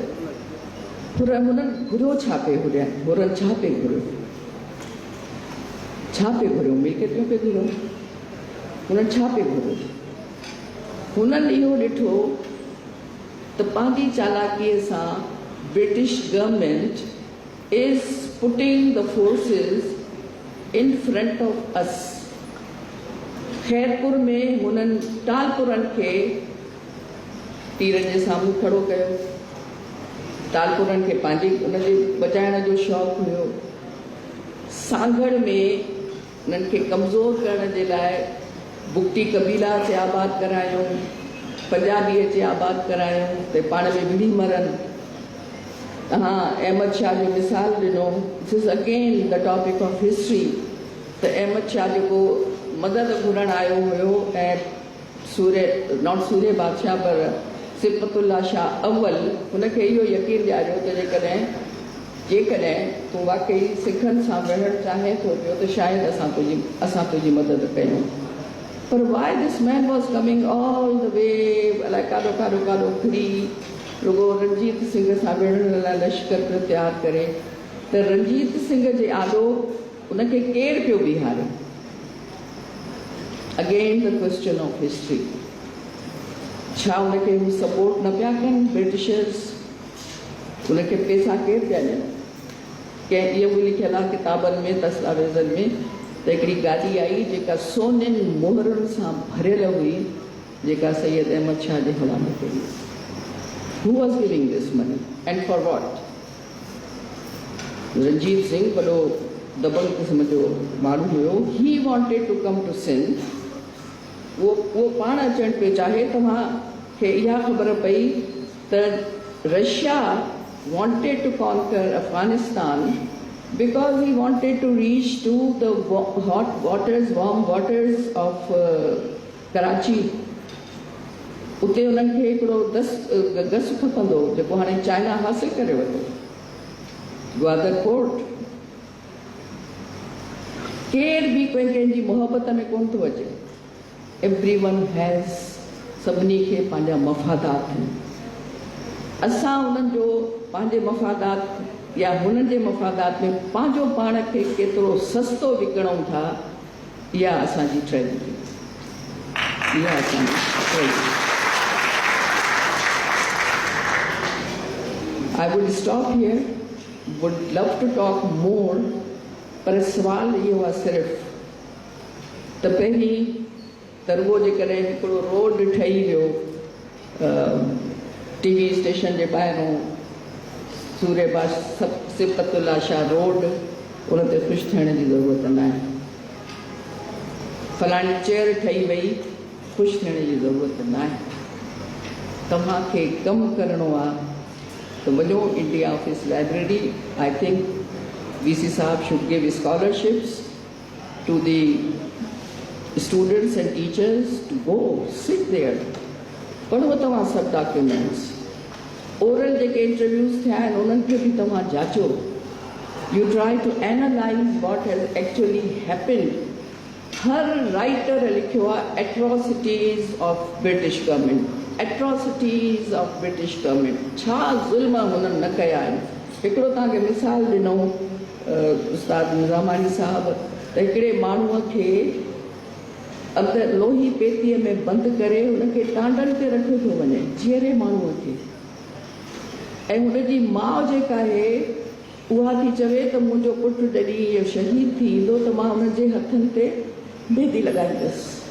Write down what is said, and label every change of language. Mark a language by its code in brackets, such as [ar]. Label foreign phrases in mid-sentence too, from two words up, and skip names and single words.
[sd] हुननि घुरियो छा पे हुननि छा पे घुरियो, मिल्कियतूं पे घुरियो। हुननि छा पियो घुरो? हुननि इहो ॾिठो त पंहिंजी चालाकीअ सां [en] British government is putting the forces in front of us. [sd] खैरपुर में हुननि टालपुरनि खे तीरनि जे साम्हूं खड़ो कयो। टालपुरनि खे पंहिंजी उनजे बचाइण जो शौक़ु हुयो। सांगड़ में उन्हनि खे कमज़ोर करण जे लाइ बुगटी कबीला अचे आबाद करायूं, पंजाबी अचे आबाद करायूं, त पाण में विढ़ी मरनि। तव्हां अहमद शाह जो मिसाल ॾिनो, [en] This is again the topic of history. [sd] त अहमद शाह जेको मदद घुरण आयो हुयो ऐं नॉट सूर्य बादशाह पर सिफ़तुल्ला शाह अव्वल हुनखे इहो यकीन ॾियारियो त जेकॾहिं तूं वाक़ई सिखनि सां विढ़णु चाहे थो पियो त शायदि असां तुंहिंजी मदद कयूं। पर [en] why this man was coming all the way, [sd] अलाए काॾो काॾो काॾो फिरी रुगो रणजीत सिंह सां विढ़ण लाइ लश्कर पियो तयारु करे, त रणजीत सिंह जे आॾो उनखे केरु पियो बीहारे? [en] Again the question of history. [sd] छा उनखे हू सपोर्ट न पिया कनि ब्रिटिशर्स? उनखे पैसा केरु पिया ॾियनि? कंहिं इहो बि लिखियलु आहे किताबनि में, दस्तावेज़नि में, त हिकिड़ी गाॾी आई जेका सोननि मोहरुनि सां भरियल हुई, जेका सैयद अहमद शाह जे हवाले कई। [en] Who was giving this money and for what? [sd] रणजीत सिंह वॾो दबंग क़िस्म जो माण्हू हुयो। [en] He wanted to come to Sindh. [sd] उहो पाण अचणु पियो चाहे। तव्हांखे इहा ख़बर पई त [en] रशिया wanted to conquer Afghanistan because he wanted to reach to the warm waters of Karachi. [sd] उते उन्हनि खे हिकिड़ो गस खपंदो जेको हाणे चाइना हासिल करे वरितो, ग्वादर पोर्ट। केर बि कंहिंजी मोहबत में कोन थो अचे। [en] Everyone has, [sd] सभिनी खे पंहिंजा मफ़ादात आहिनि। असां उन्हनि जो पंहिंजे मफ़ादात या हुननि जे मफ़ादात में पंहिंजो पाण खे केतिरो सस्तो विकिणूं था, इहा असांजी ट्रेजेडी। इहा असांजी ट्रेजेडी। [en] I would stop here, would love to talk more, [sd] पर सुवाल इहो आहे सिर्फ़ु त पहिरीं त रुगो जेकॾहिं हिकिड़ो रोड ठही वियो टीवी स्टेशन जे ॿाहिरों, सिफ़तुल्ला शाह रोड, उन ते ख़ुशि थियण जी ज़रूरत न आहे। फलाणी चेयर ठही वई, ख़ुशि थियण जी ज़रूरत न आहे। तव्हांखे कमु करिणो आहे त वञो इंडिया ऑफिस लाइब्रेरी। [en] I think VC साहब should give scholarships to the students and teachers to go sit there। [sd] पढ़ो तव्हां सभु डॉक्यूमेंट्स। ओरल जेके इंटरव्यूज़ थिया आहिनि उन्हनि खे बि तव्हां जाचो। [en] You try to analyze what has actually happened. [sd] हर राइटर लिखियो आहे [en] atrocities of British government, atrocities of British government. [sd] छा ज़ुल्म हुननि न कया आहिनि। हिकिड़ो तव्हांखे मिसाल ॾिनो उस्ताद निज़ामानी साहब, त हिकिड़े माण्हूअ खे अंदरि लोही पेतीअ में बंदि करे हुनखे टांडनि ते रखियो थो वञे, जीअरे माण्हूअ खे। ऐं हुनजी माउ जेका आहे उहा थी चवे त मुंहिंजो पुटु जॾहिं इहो शहीद थी ईंदो त मां हुनजे हथनि ते मेहंदी लॻाईंदसि।